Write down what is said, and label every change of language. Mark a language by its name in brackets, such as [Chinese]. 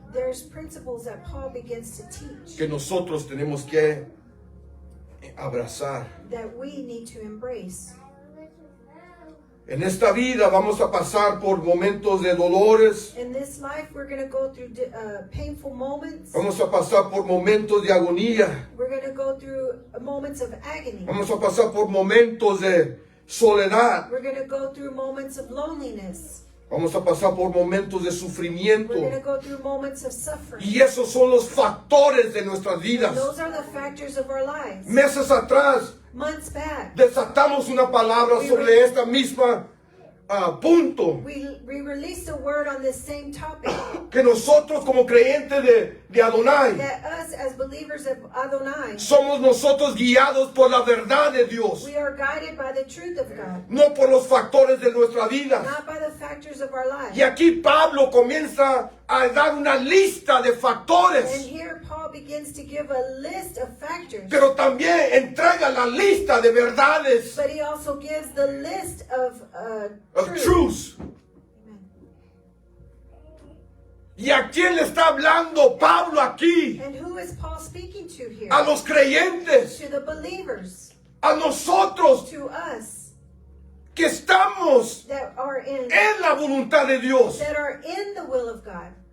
[English] There's principles that Paul begins to teach [Spanish] que nosotros tenemos que abrazar. [English] that we need to embrace. [Spanish] En esta vida vamos a pasar por momentos de dolores, [English] In this life, we're going to go through painful moments. [Spanish] vamos a pasar por momentos de agonía, [English] We're going to go through moments of agony. [Spanish] vamos a pasar por momentos de soledad, [English] We're going to go through moments of loneliness. [Spanish] vamos a pasar por momentos de sufrimiento. [English] We're going to go through moments of suffering. [Spanish] Y esos son los factores de nuestras vidas. [English] Those are the factors of our lives. [Spanish] Meses atrás [English] Months back, [Spanish] desatamos una palabra sobre esta misma punto. [English] we released a word on this same topic [Spanish] Que nosotros como creyentes de Adonai [English] that us as believers of Adonai, [Spanish] somos nosotros guiados por la verdad de Dios, [English] we are guided by the truth of God, [Spanish] no por los factores de nuestra vida. [English] not by the factors of our lives. [Spanish] Y aquí Pablo comienza a dar una lista de [English] And [Spanish] factores, [English] here Paul begins to give a list of factors, [Spanish] pero también entrega la lista de verdades, [English] but he also gives the list of of truths. Amen. [Spanish] ¿Y a quién le está hablando Pablo aquí? [English] And who is Paul speaking to here? [Spanish] A los creyentes, [English] To the believers, [Spanish] a nosotros [English] to us [Spanish] que estamos [English] that are in [Spanish] la voluntad de Dios. [English] that are in the will of God.